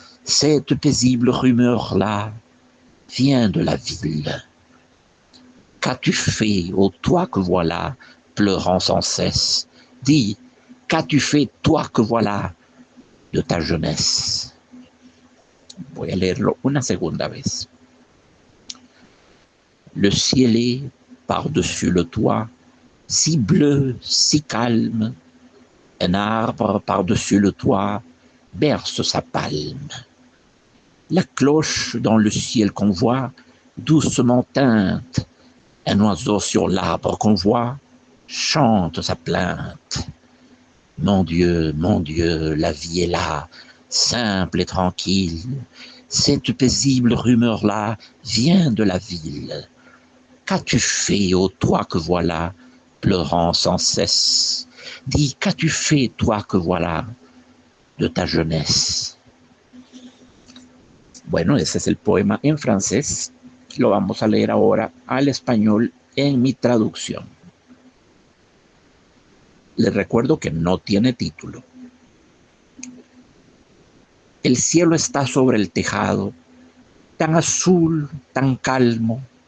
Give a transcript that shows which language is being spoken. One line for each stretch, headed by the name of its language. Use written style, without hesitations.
French: Cette paisible rumeur-là vient de la ville. Qu'as-tu fait, ô toi que voilà, pleurant sans cesse? Dis, qu'as-tu fait, toi que voilà, de ta jeunesse?
Spanish: Voy a leerlo una segunda vez.
French: Le ciel est par-dessus le toit, si bleu, si calme. Un arbre par-dessus le toit berce sa palme. La cloche dans le ciel qu'on voit doucement teinte. Un oiseau sur l'arbre qu'on voit chante sa plainte. Mon Dieu, la vie est là, simple et tranquille. Cette paisible rumeur-là vient de la ville. Qu'as-tu fait, ô toi que voilà, pleurant sans cesse? Dis, qu'as-tu fait, toi que voilà, de ta jeunesse?
Spanish: Bueno, ese es el poema en francés. Lo vamos a leer ahora al español en mi traducción. Les recuerdo que no tiene título. El cielo está sobre el tejado, tan azul, tan calmo.